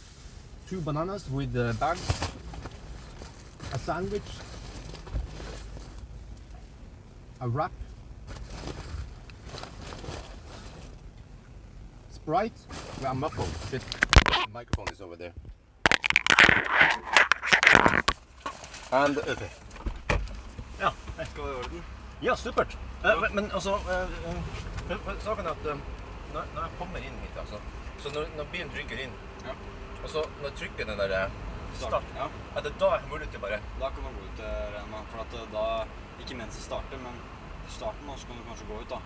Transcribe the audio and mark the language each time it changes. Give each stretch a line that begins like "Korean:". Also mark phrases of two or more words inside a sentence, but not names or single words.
English: 2 bananas with bags, a sandwich, a wrap, Sprite. Well, I'm muffled. Shit. The microphone is over there. And okay.
Norwegian: Ja, Skal det i orden? ja, supert. Men altså, saken er at når jeg kommer inn hit, altså, så når bilen trykker inn, Ja. og så når jeg trykker den der start, Ja. er det da jeg har mulighet til bare... Da kan man gå ut, regner med, for at da, ikke mens det starter, men i starten så kan du kanskje gå ut da.